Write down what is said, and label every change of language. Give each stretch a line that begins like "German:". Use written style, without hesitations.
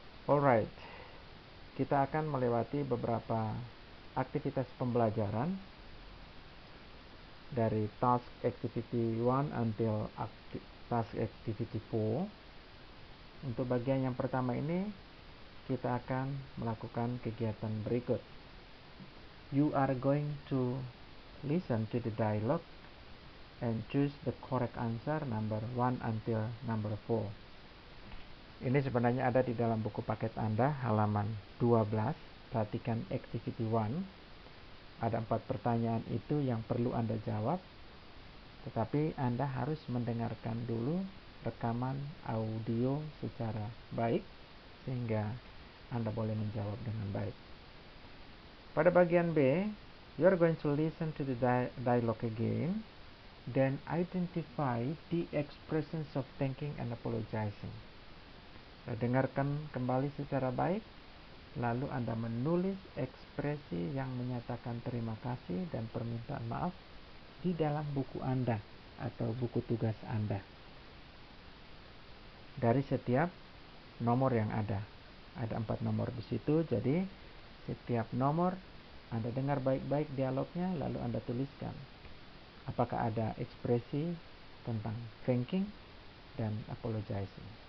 Indonesian: Alright, kita akan melewati beberapa aktivitas pembelajaran dari task activity 1 until task activity 4. Untuk bagian yang pertama ini kita akan melakukan kegiatan berikut.
English: You are going to listen to the dialogue and choose the correct answer number 1 until number 4.
Indonesian: Ini sebenarnya ada di dalam buku paket Anda halaman 12. Perhatikan activity 1. Ada 4 pertanyaan itu yang perlu Anda jawab, tetapi Anda harus mendengarkan dulu rekaman audio secara baik sehingga Anda boleh menjawab dengan baik. Pada bagian B,
English: you are going to listen to the dialogue again, then identify the expressions of thanking and apologizing.
Indonesian: Dengarkan kembali secara baik, lalu Anda menulis ekspresi yang menyatakan terima kasih dan permintaan maaf di dalam buku Anda atau buku tugas Anda. Dari setiap nomor yang ada 4 nomor di situ, jadi setiap nomor Anda dengar baik-baik dialognya, lalu Anda tuliskan apakah ada ekspresi tentang thanking dan apologizing.